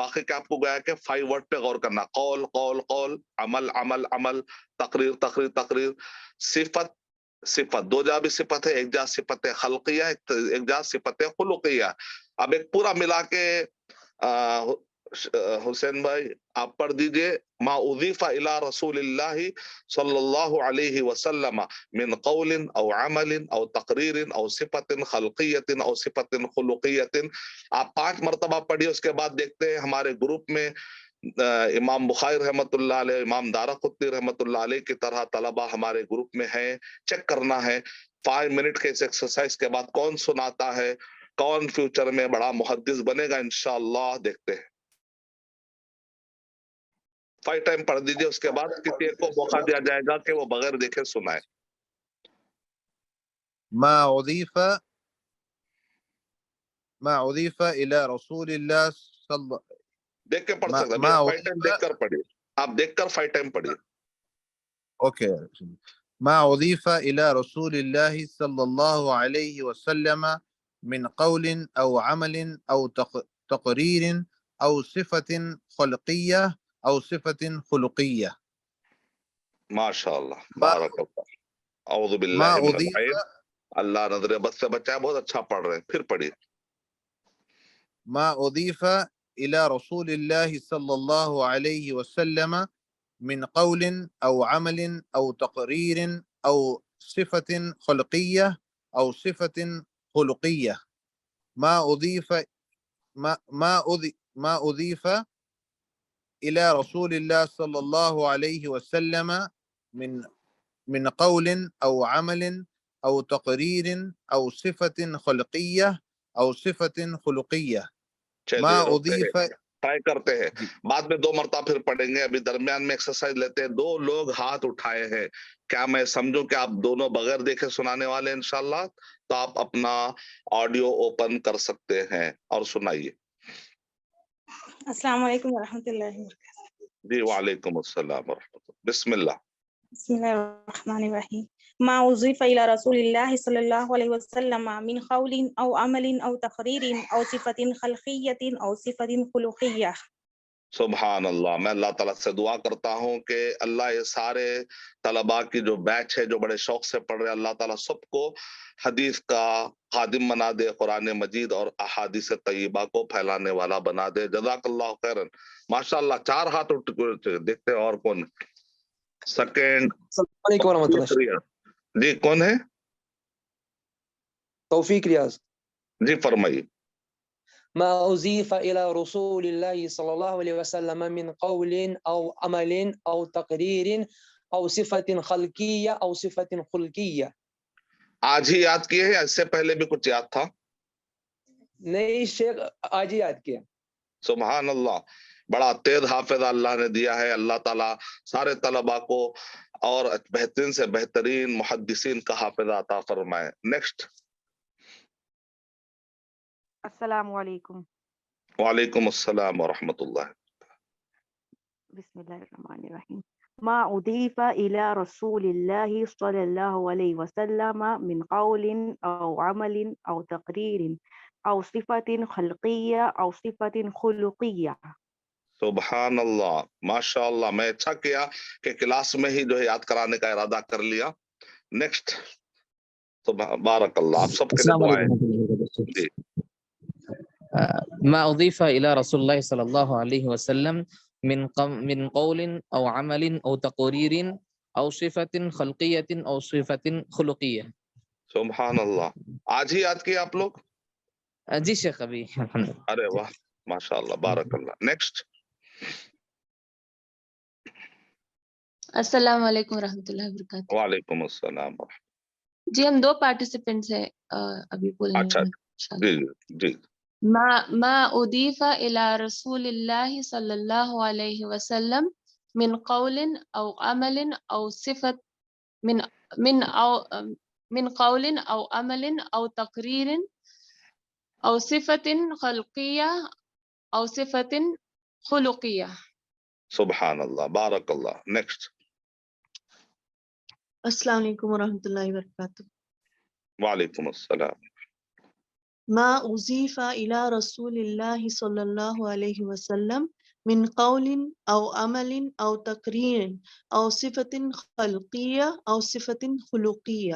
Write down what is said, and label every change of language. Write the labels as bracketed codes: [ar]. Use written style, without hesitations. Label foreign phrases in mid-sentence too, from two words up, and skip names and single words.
[ur] باقی کیا آپ کو گیا کہ 5 ورڈ پہ غور کرنا، قول قول قول، عمل عمل عمل، تقریر تقریر تقریر، صفت صفت. 2 جا بھی صفت ہے، ایک جا صفت خلقیہ، ایک جا صفت خلقیہ. اب ایک پورا ملا کے حسین بھائی آپ پڑھ دیجئے، [ar] ما اضیف الی رسول اللہ صلی اللہ علیہ وسلم من قول او عمل او تقریر او صفت خلقیت او صفت خلقیت. [ur] آپ 5 مرتبہ پڑھیے، اس کے بعد دیکھتے ہیں ہمارے گروپ میں امام بخاری [ar] رحمت اللہ علیہ، [ur] امام دارقطنی [ar] رحمت اللہ علیہ [ur] کی طرح طلبہ ہمارے گروپ میں ہیں. چیک کرنا ہے 5 منٹ کے اس ایکسرسائز کے بعد کون سناتا ہے، کون فیوچر میں بڑا محدث بنے گا انشاءاللہ. دیکھتے ہیں 5 ٹائم پڑھ دیجئے، اس کے بعد کسی ایک کو موقع دیا جائے گا کہ وہ بغیر دیکھے سنائے. [ar] ما اضیف الى رسول اللہ صلی [ur] دیکھ کے پڑھ سکتا ہے، [ar] ما [ur] 5 ٹائم دیکھ کر پڑھیے، آپ دیکھ کر 5 ٹائم پڑھیے. اوکے. [ar] ما اضیف الى رسول اللہ صلی اللہ علیہ وسلم من قول او عمل او تقریر او صفت خلقیہ او صفت خلقیہ. ماشاء اللہ، ما بارک اللہ. اعوذ ما باللہ من اضیف [ur] العین، اللہ نظر بد سے بچائے. بہت اچھا پڑھ رہے ہیں، پھر پڑھیے. [ar] ما اضیف الى رسول اللہ صلی اللہ علیہ وسلم من قول او عمل او تقریر او صفت خلقیہ او صفت خلقیہ. ما اضیف ما اضیف الى رسول اللہ صلی اللہ علیہ وسلم من قول او عمل او تقریر او صفت خلقیہ او صفت خلقیہ. ما [ur] چلیے روکتے [ar] اضیف [ur] ہیں، ٹرائی کرتے ہیں، جی بعد میں 2 مرتبہ پھر پڑھیں گے. ابھی درمیان میں ایکسرسائز لیتے ہیں. 2 لوگ ہاتھ اٹھائے ہیں، کیا میں سمجھوں کہ آپ دونوں بغیر دیکھے سنانے والے ہیں انشاءاللہ؟ تو آپ اپنا آڈیو اوپن کر سکتے ہیں اور سنائیے. [ar] السلام علیکم ورحمۃ اللہ وبرکاتہ. جی وعلیکم السلام ورحمۃ اللہ. بسم اللہ. بسم اللہ الرحمن الرحیم. ما اضیف الی رسول اللہ صلی اللہ علیہ وسلم من قول او عمل او تقریر او صفت خلقیت او صفت خلقیہ. سبحان اللہ. [ur] میں اللہ تعالیٰ سے دعا کرتا ہوں کہ اللہ یہ سارے طلباء کی جو بیچ ہے جو بڑے شوق سے پڑھ رہے ہیں، اللہ تعالیٰ سب کو حدیث کا خادم بنا دے، قرآن مجید اور احادیث طیبہ کو پھیلانے والا بنا دے. [ar] جزاک اللہ خیرن. ماشاء اللہ [ur] 4 ہاتھ اٹھ دیکھتے ہیں اور کون. سیکنڈ [ar] السلام علیکم ورحمۃ اللہ. [ur] جی کون ہے؟ توفیق ریاض. جی فرمائیے. [ar] ما اضیف الى رسول اللہ صلی اللہ علیہ وسلم من قول او عمل او تقریر او صفت خلقیہ او صفت خلقیہ. [ur] آج ہی یاد کیے ہیں، اس سے پہلے بھی کچھ یاد تھا؟ نہیں شیخ، آج ہی یاد کیا. [ar] سبحان اللہ. [ur] بڑا تیز حافظ اللہ نے دیا ہے. اللہ تعالیٰ سارے طلباء کو اور بہترین سے بہترین محدثین کا حافظ عطا فرمائے. نیکسٹ. [ar] السلام علیکم. وعلیکم السلام ورحمۃ اللہ. بسم اللہ الرحمن الرحیم. ما اضیف الى رسول اللہ صلی اللہ علیہ وسلم من قول او عمل او تقریر او صفت خلقیہ او صفت خلقیہ. سبحان اللہ، ماشاء اللہ. [ur] میں اچھا کیا کہ کلاس میں ہی جو ہے یاد کرانے کا ارادہ کر لیا. نیکسٹ. [ar] بارک اللہ. [ur] آپ سب کے لیے [ar] السلام [ur] دعائیں. [ar] علیکم. [ur] جی. [ar] ما اضيف الى رسول الله صلى الله عليه وسلم من قول او عمل او تقرير او صفة خلقية او صفة خلقية. سبحان اللہ. [ur] آج ہی یاد کیا آپ لوگ؟ جی شیخ ابھی. ارے واہ، [ar] ماشاء اللہ، بارک اللہ. [ur] نیکسٹ. [ar] السلام علیکم ورحمۃ اللہ وبرکاتہ. وعلیکم السلام. [ur] جی ہم 2 پارٹیسپینٹس ہیں ابھی بولنے اچھا میں. جی جی. [ar] ما اضیف الی رسول اللہ صلی اللہ علیہ وسلم من قول او عمل او صفت من قول او عمل او تقریر أو صفة خلقية أو صفة خلقية. سبحان اللہ، بارک اللہ. [ur] نیکسٹ. [ar] السلام علیکم ورحمۃ اللہ وبرکاتہ. وعلیکم السلام. ما أضيف إلى رسول الله صلى الله عليه وسلم من قول أو عمل أو تقرير أو صفة خلقية أو صفة خلقية.